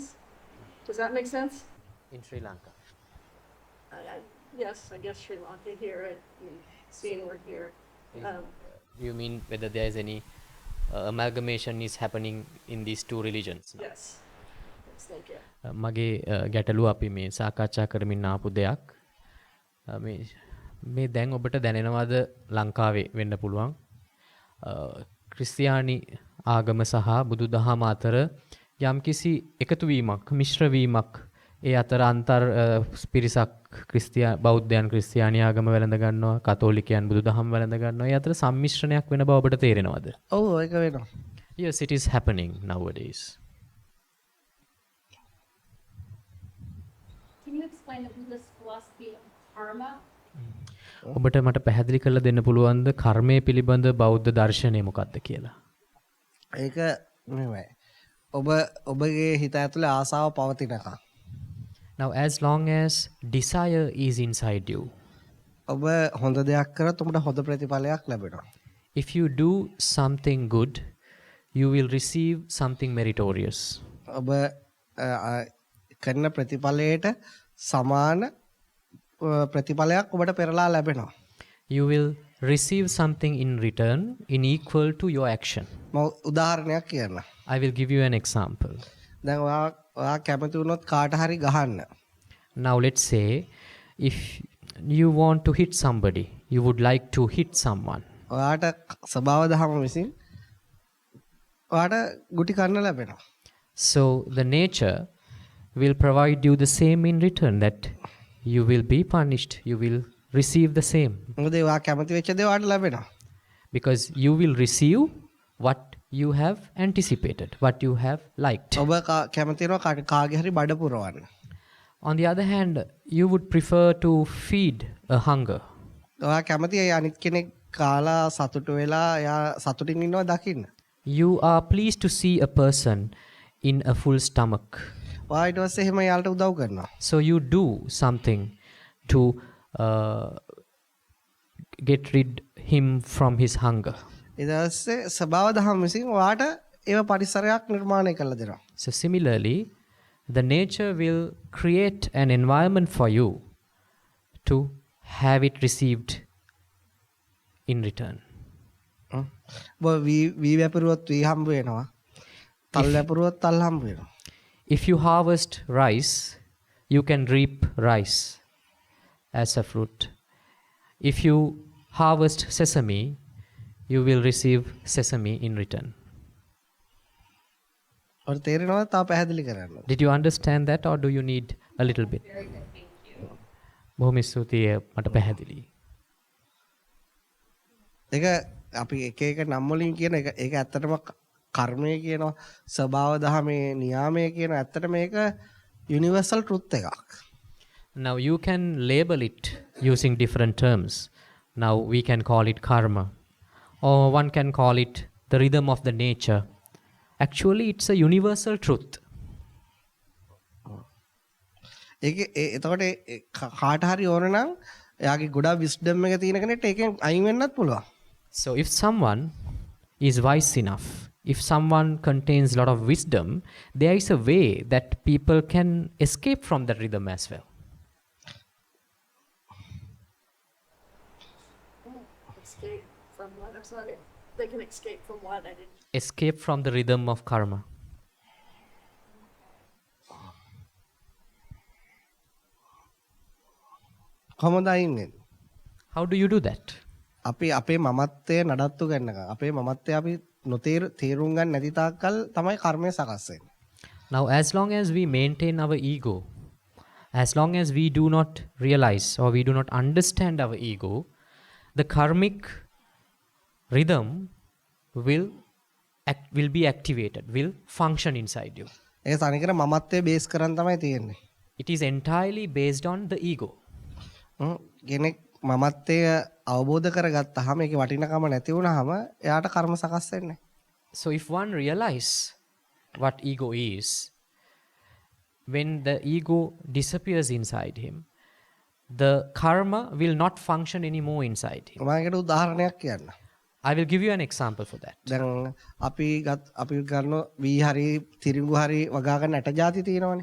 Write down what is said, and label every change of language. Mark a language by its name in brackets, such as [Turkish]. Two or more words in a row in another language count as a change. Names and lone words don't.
[English] Does that make sense? In Sri Lanka. Yes, I guess Sri Lanka here, seeing we're here. You mean whether there is any amalgamation is happening in these two religions? Yes. Yes, thank you. [Sinhala] මගේ ගැටලුව අපි මේ සාකච්ඡා කරමින් ආපු දෙයක්. මේ දැන් ඔබට දැනෙනවද ලංකාවේ වෙන්න පුළුවන් ක්‍රිස්තියානි ආගම සහ බුදුදහම අතර යම්කිසි එකතුවීමක් මිශ්‍රවීමක් ඒ අතර අන්තර් පිරිසක් බෞද්ධයන් ක්‍රිස්තියානි ආගම වැළඳ ගන්නවා කතෝලිකයන් බුදුදහම වැළඳ ගන්නවා ඒ අතර සම්මිශ්‍රණයක් වෙන බව ඔබට තේරෙනවද? ඔව් ඒක වෙනවා. [English] Yes, it is happening nowadays. Can you explain the Buddhist philosophy of karma? [Sinhala] ඔබට මට පැහැදිලි කරලා දෙන්න පුළුවන්ද කර්මය පිළිබඳ බෞද්ධ දර්ශනය මොකක්ද කියලා? ඒක නෙමෙයි. ඔබගේ හිත ඇතුලේ ආසාව පවතිනකම්. [English] Now as long as desire is inside you, [Sinhala] ඔබ හොඳ දෙයක් කරත් ඔබට හොඳ ප්‍රතිඵලයක් ලැබෙනවා. [English] if you do something good, you will receive something meritorious. [Sinhala] ඔබ කරන ප්‍රතිඵලයට සමාන ප්‍රතිඵලයක් ඔබට පෙරලා ලැබෙනවා. [English] You will receive something in return in equal to your action. [Sinhala] මම උදාහරණයක් කියන්න. [English] I will give you an example. [Sinhala] දැන් ඔයා කැමති වුණොත් කාට හරි ගහන්න. [English] Now let's say if you want to hit somebody, you would like to hit someone. [Sinhala] ඔයාට ස්වභාව දහම විසින් ඔයාට ගුටි කන්න ලැබෙනවා. [English] So the nature will provide you the same in return, that you will be punished, you will receive the same. [Sinhala] මොකද ඔයා කැමති වෙච්ච දේ ඔයාට ලැබෙනවා. [English] Because you will receive what you have anticipated, what you have liked. [Sinhala] ඔබ කැමති වෙනවා කාගේ හරි බඩ පුරවන්න. [English] On the other hand, you would prefer to feed a hunger. [Sinhala] ඔයා කැමති ඒ අනිත් කෙනෙක් කාලා සතුටු වෙලා එයා සතුටින් ඉන්නවා දකින්න. [English] You are pleased to see a person in a full stomach. [Sinhala] ඔයා ඊට පස්සේ එහෙම යාලට උදව් කරනවා. [English] So you do something to get rid him from his hunger. [Sinhala] ඊට පස්සේ ස්වභාව දහම විසින් ඔයාට ඒව පරිසරයක් නිර්මාණය කරලා දෙනවා. [English] So similarly, the nature will create an environment for you to have it received in return. [Sinhala] ඔබ වී වැපරුවොත් වී හම්බ වෙනවා. තල් වැපරුවොත් තල් හම්බ වෙනවා. [English] If you harvest rice, you can reap rice as a fruit. If you harvest sesame, you will receive sesame in return. [Sinhala] ඔයාට තේරෙනවද? තා පැහැදිලි කරන්න. [English] Did you understand that, or do you need a little bit? Very good, thank you. [Sinhala] බොහොම ස්තුතියි මට පැහැදිලි. ඒක අපි එක එක නම් වලින් කියන එක ඒක ඇත්තටම කර්මය කියනවා ස්වභාව දහමේ නියාමය කියන ඇත්තටම මේක [English] universal truth [Sinhala] එකක්. [English] Now you can label it using different terms. Now we can call it karma, or one can call it the rhythm of the nature. Actually, it's a universal truth. [Sinhala] ඒක එතකොට කාට හරි ඕන නම් එයාගේ ගොඩාක් විස්ඩම් එක තියෙන කෙනෙක්ට ඒකෙන් අයින් වෙන්නත් පුළුවන්. [English] So if someone is wise enough, if someone contains a lot of wisdom, there is a way that people can escape from that rhythm as well. Escape from what? I'm sorry. They can escape from what? I didn't. Escape from the rhythm of karma. [Sinhala] කොහොමද අයින් වෙන්නේ? [English] How do you do that? [Sinhala] අපි අපේ මමත්වය නඩත්තු ගන්නක. අපේ මමත්වය අපි තේරුම් ගන්න නැති තාක්කල් තමයි කර්මය සකස් වෙන්නේ. [English] Now, as long as we maintain our ego, as long as we do not realize or we do not understand our ego, the karmic rhythm will be activated, will function inside you. [Sinhala] ඒක තනිකර මමත්වයේ බේස් කරන් තමයි තියෙන්නේ. [English] It is entirely based on the ego. [Sinhala] කෙනෙක් මමත්වය අවබෝධ කරගත්තාම ඒකේ වටිනකම නැති වුනහම එයාට කර්ම සකස් වෙන්නේ. [English] So if one realize what ego is, when the ego disappears inside him, the karma will not function anymore inside him. [Sinhala] මම ඒකට උදාහරණයක් කියන්න. [English] I will give you an example for that. [Sinhala] දැන් අපි ගන්න වී හරි තිරිඟු හරි වගා ගන්න ඇට ಜಾති තියෙනවනේ.